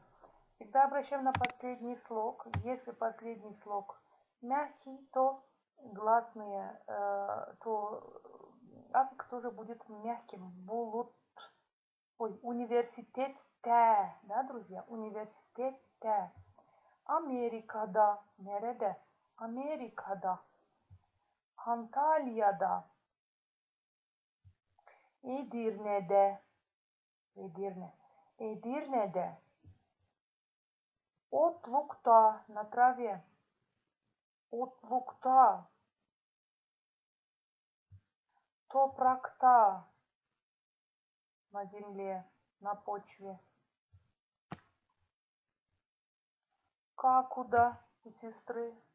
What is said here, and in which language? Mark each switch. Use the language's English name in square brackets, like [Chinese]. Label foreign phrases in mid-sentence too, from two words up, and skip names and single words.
[Russian] Всегда обращаем на последний слог. Если последний слог мягкий, то гласные, то аффикс тоже будет мягким. Университетте, да, друзья? [Gagauz] Университетте. Amerika'da. Nerede? Amerika'da. Antalya'da. Edirne'de. Edirne'de. Otlukta. [Russian] На траве. [Gagauz] Otlukta. Топракта. [Russian] На земле, на почве. Какуда у сестры?